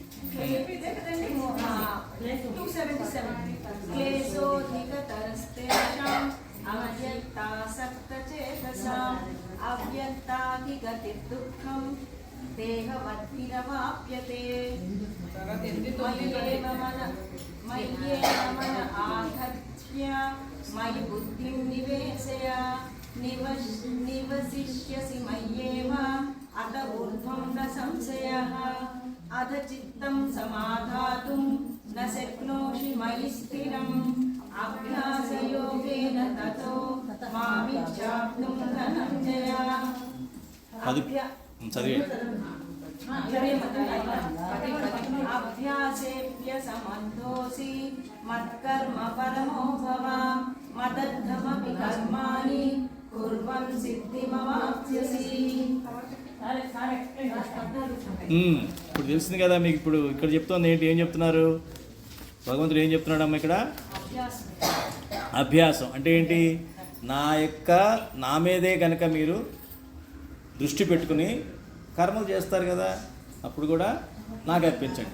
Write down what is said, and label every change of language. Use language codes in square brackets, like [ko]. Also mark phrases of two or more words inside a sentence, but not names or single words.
[sa] దేహవద్భిరవాప్యతే ఆధత్య మయి బుద్ధిం నివేశయ నివసిష్యసి మయ్యేవ अत ऊर्ध्वं न संशयः अथ चित्तं समाधातुं न शक्नोषि मयि स्थिरम् अभ्यासयोगेन ततो मामिच्छाप्तुं धनञ्जय अभ्यासेभ्य समर्थोऽसि मत्कर्म परमो भव मदर्थमपि कर्माणि कुर्वन् सिद्धिमवाप्स्यसि. [te] ఇప్పుడు తెలిసింది కదా మీకు. ఇప్పుడు ఇక్కడ చెప్తోంది ఏంటి, ఏం చెప్తున్నారు భగవంతుడు, ఏం చెప్తున్నాడమ్మా ఇక్కడ? అభ్యాసం అంటే ఏంటి? నా మీదే కనుక మీరు దృష్టి పెట్టుకుని కర్మలు చేస్తారు కదా, అప్పుడు కూడా నాకు అర్పించండి.